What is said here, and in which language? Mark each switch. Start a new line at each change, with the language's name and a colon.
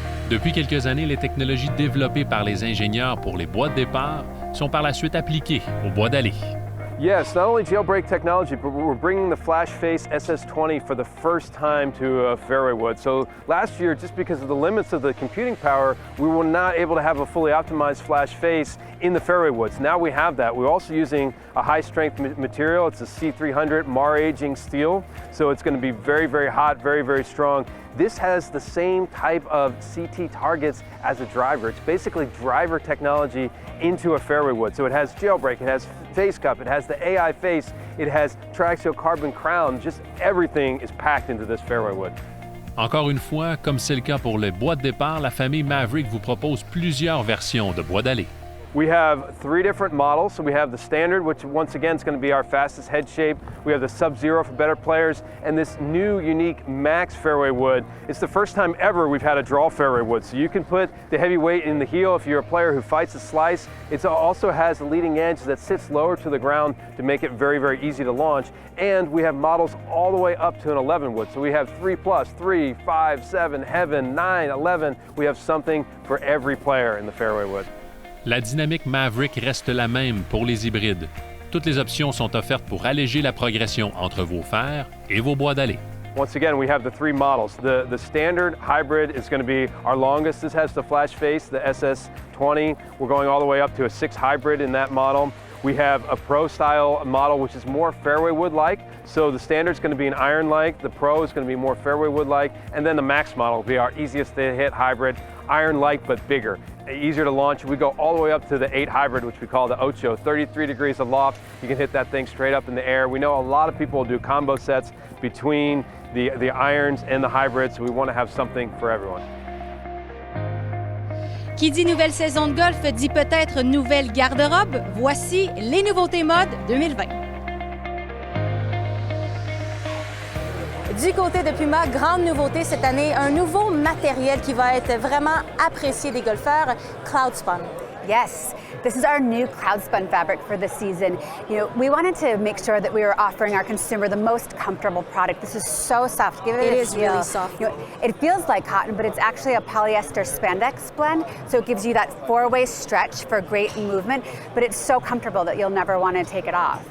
French: Depuis quelques années, les technologies développées par les ingénieurs pour les bois de départ sont par la suite appliquées au bois d'allée.
English: Yes, not only jailbreak technology, but we're bringing the Flash Face SS20 for the first time to fairway wood. So last year, just because of the limits of the computing power, we were not able to have a fully optimized Flash Face in the fairway woods. Now we have that. We're also using a high-strength material. It's a C300 Mar aging steel, so it's going to be very, very hot, very, very strong. This has the same type of CT targets as a driver. It's basically driver technology into a fairway wood. So it has jailbreak, it has face cup, it has the AI face, it has triaxial carbon crown. Just everything is packed into this fairway wood.
French: Encore une fois, comme c'est le cas pour les bois de départ, la famille Maverick vous propose plusieurs versions de bois d'allée.
English: We have 3 different models. So we have the standard, which once again is going to be our fastest head shape. We have the Sub-Zero for better players, and this new unique Max fairway wood. It's the first time ever we've had a draw fairway wood. So you can put the heavy weight in the heel if you're a player who fights a slice. It also has a leading edge that sits lower to the ground to make it very, very easy to launch. And we have models all the way up to an 11 wood. So we have 3+, 3, 5, 7, Heaven, 9, 11. We have something for every player in the fairway wood.
French: La dynamique Maverick reste la même pour les hybrides. Toutes les options sont offertes pour alléger la progression entre vos fers et vos bois d'allée.
English: Once again, we have the 3 models. The standard hybrid is going to be our longest. This has the flash face, the SS20. We're going all the way up to a 6 hybrid in that model. We have a Pro style model, which is more fairway wood-like. So the standard is going to be an iron-like. The Pro is going to be more fairway wood-like. And then the Max model will be our easiest to hit hybrid, iron-like but bigger, easier to launch. We go all the way up to the 8 hybrid, which we call the Ocho, 33 degrees of loft. You can hit that thing straight up in the air. We know a lot of people will do combo sets between the irons and the hybrids, so we want to have something for everyone.
French: Qui dit nouvelle saison de golf dit peut-être nouvelle garde-robe. Voici les nouveautés mode 2020. Du côté de Puma, grande nouveauté cette année, un nouveau matériel qui va être vraiment apprécié des golfeurs, Cloudspun.
English: Yes, this is our new Cloudspun fabric for this season. You know, we wanted to make sure that we were offering our consumer the most comfortable product. This is so soft. Give it a is feel. really soft. You know, it feels like cotton, but it's actually a polyester spandex blend, so it gives you that 4-way stretch for great movement, but it's so comfortable that you'll never want to take it off.